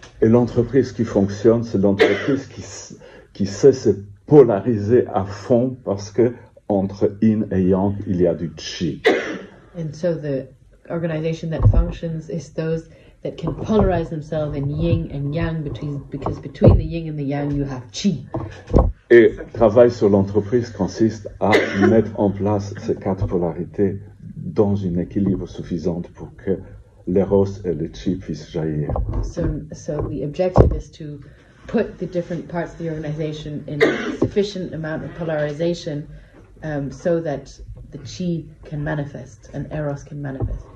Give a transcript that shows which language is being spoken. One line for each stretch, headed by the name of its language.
French: Et l'entreprise qui fonctionne, c'est l'entreprise qui sait se polariser à fond parce que entre yin et yang, il y a du chi.
English: And so the organization that functions is those that can polarize themselves in yin and yang because between the yin and the yang you have chi.
French: Et travail sur l'entreprise consiste à mettre en place ces 4 polarités dans un équilibre suffisant pour que l'éros et le chi puissent jaillir.
English: So the objective is to put the different parts of the organization in a sufficient amount of polarization so that the chi can manifest and eros can manifest.